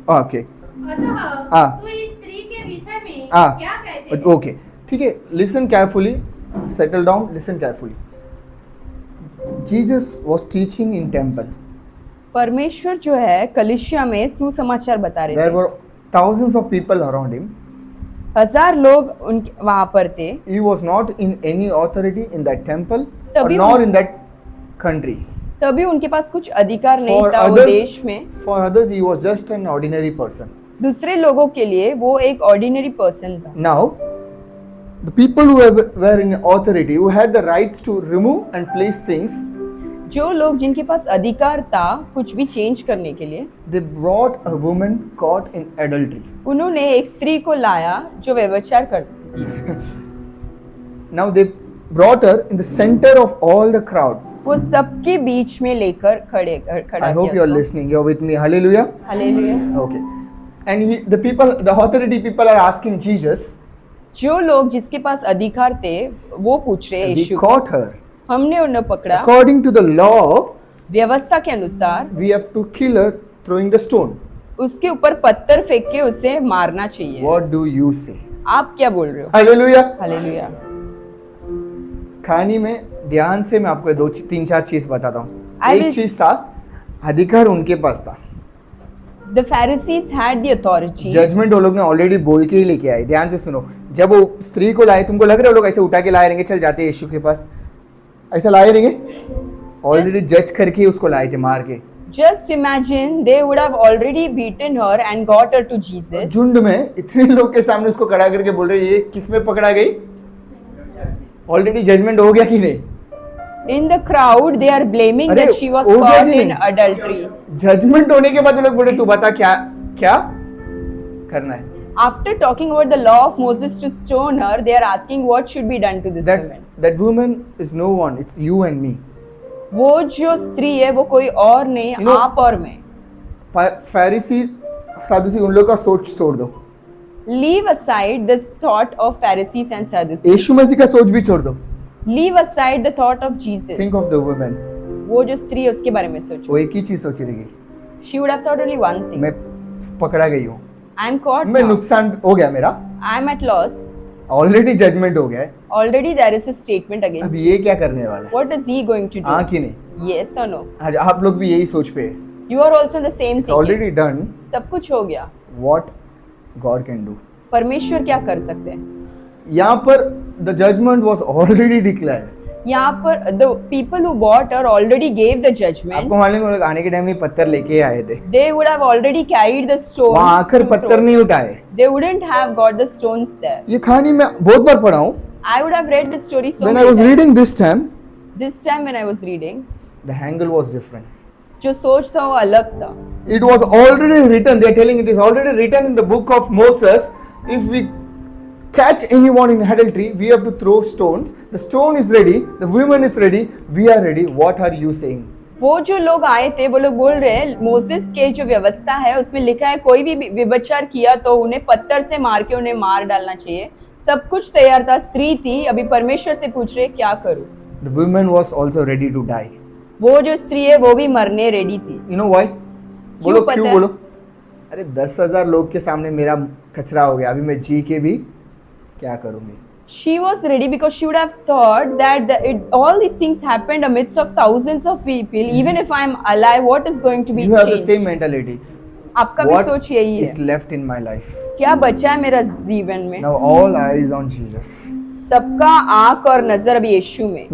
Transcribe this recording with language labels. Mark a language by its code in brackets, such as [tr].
[hi] Okay, हाँ। तू इस स्त्री के विषय में हाँ। क्या कहते हैं? [en] Okay, ठीक है, listen carefully, settle down, listen carefully. Jesus was teaching in temple. [hi] परमेश्वर जो है कलिसिया में सुसमाचार बता रहे [en] There [hi] थे. [en] were thousands of people around him. [hi] हजार लोग उनके वहां पर थे. [en] He was not in any authority in that temple or [hi] तभी [en] nor [hi] उन- [en] in that country. [hi] तभी उनके पास कुछ अधिकार नहीं [en] For [hi] था वो [en] others, [hi] देश में. [en] for others, he was just an ordinary person. [hi] दूसरे लोगों के लिए वो एक ऑर्डिनरी पर्सन था. [en] Now, the people who were in authority, who had the rights to remove and place things, [hi] जो लोग जिनके पास अधिकार था कुछ भी चेंज करने के लिए, [en] they brought a woman caught in adultery. [hi] उन्होंने एक स्त्री को लाया जो व्यभिचार करती थी. [en] Now they brought her in the center of all the crowd. [hi] वो सबके बीच में लेकर खड़ा [en] I hope you are listening. You are with me. Hallelujah. [hi] Hallelujah. [en] Okay. And the authority people are asking Jesus. [hi] जो लोग जिसके पास अधिकार थे वो पूछ रहे [en] We [hi] यीशु, [en] caught her. [hi] हमने उन्हें पकड़ा. [en] According to the law, [hi] व्यवस्था के अनुसार [en] we have to kill her throwing the stone. [hi] उसके ऊपर पत्थर फेंक के उसे मारना चाहिए. [en] What do you say? [hi] आप क्या बोल रहे हो? [en] Hallelujah. [hi] हालेलुया. कहानी में ध्यान से मैं आपको 2-3-4 चीज बताता हूँ. [en] I [hi] एक [en] will- [hi] चीज था, अधिकार उनके पास था. [en] The Pharisees had the authority. [hi] Judgement वो लोग ने ऑलरेडी बोल के ही लेके आए. ध्यान से सुनो. जब वो स्त्री को लाए, तुमको लग रहा है वो लोग ऐसे उठा के लाए रहेंगे, चल जाते यीशु के पास, ऐसा लाए रहेंगे? ऑलरेडी जज करके उसको लाए थे मार के. [en] Just imagine they would have already beaten her and got her to Jesus. [hi] झुंड में इतने लोग के सामने उसको खड़ा करके बोल रहे, ये किस में पकड़ा गई? ऑलरेडी जजमेंट हो गया कि नहीं? [en] In the crowd, they are blaming [hi] अरे, [en] that she was [hi] हो गया [en] caught [hi] कि [en] in [hi] नहीं? [en] adultery. [hi] जजमेंट होने के बाद वो लोग बोले, तू बता क्या क्या करना है? [en] After talking about the law of Moses to stone her, they are asking what should be done to this woman. That woman is no one. It's you and me. [hi] वो जो स्त्री है वो कोई और नहीं, [en] You know- [hi] आप और मैं. फैरिसी सादुसी उन लोग का सोच छोड़ दो. [en] Leave aside the thought of Pharisees and Sadducees. [hi] यीशु मसीह का सोच भी छोड़ दो. [en] Leave aside the thought of Jesus. Think of the woman. [hi] वो जो स्त्री है उसके बारे में सोचो. वो एक ही चीज सोची रहेगी, [en] She would have thought only one thing. [hi] मैं पकड़ा गई हूँ, [en] I'm caught [hi] मैं [en] now. [hi] नुकसान हो गया मेरा, [en] I'm at loss. [hi] Already judgement हो गया है, [en] Already there is a statement [hi] अब [en] against [hi] ये क्या करने वाला है? [en] What is he going to do? [hi] हाँ कि नहीं? [en] Yes or no? [hi] आज आप लोग भी यही सोच पे है. [en] You are also in the same It's thing. already done. [hi] सब कुछ हो गया. [en] What God can do. [hi] परमेश्वर क्या कर सकते हैं? यहाँ पर [en] the judgment was already declared. [hi] यहाँ पर [en] the people who bought her already gave the judgment. [hi] आपको मालूम है वो लोग आने के टाइम में पत्थर लेके आए थे, [en] They would have already carried the stone. [hi] वहाँ आकर [en] to [hi] पत्थर [en] throw. [hi] नहीं उठाए. [en] They wouldn't have got the stones there. [hi] ये कहानी मैं बहुत बार पढ़ा हूँ. [en] I would have read this story so When I many was times. reading this time, This time when I was reading, the angle was different. [hi] जो सोच था वो अलग था. [en] It was already written. They are telling it is already written in the book of Moses. If we catch anyone in adultery, we have to throw stones. The stone is ready. The woman is ready. We are ready. What are you saying? [hi] वो जो लोग आए थे वो लोग बोल रहे हैं मोसेस के जो व्यवस्था है उसमें लिखा है कोई भी व्यभिचार किया तो उन्हें पत्थर से मार के उन्हें मार डालना चाहिए. सब कुछ तैयार था, स्त्री थी, अभी परमेश्वर से पूछ रहे क्या करूं. [en] The woman was also ready to die. [hi] वो जो स्त्री है वो भी मरने रेडी थी. [en] You know why? [hi] बोलो पता क्यों है? बोलो? अरे 10,000 लोग के सामने मेरा कचरा हो गया, अभी मैं जी के भी क्या करूंगी? [en] She was ready because she would have thought that all these things happened amidst of thousands of people. Even if I am alive, what is going to be You have the changed? same mentality. [hi] आपका भी [en] What [hi] सोच यही [en] is [hi] है. [en] left in my life? [hi] क्या बचा है मेरा जीवन में? [en] Now all eyes on Jesus. [hi] सबका आंख और नजर अभी यीशु में.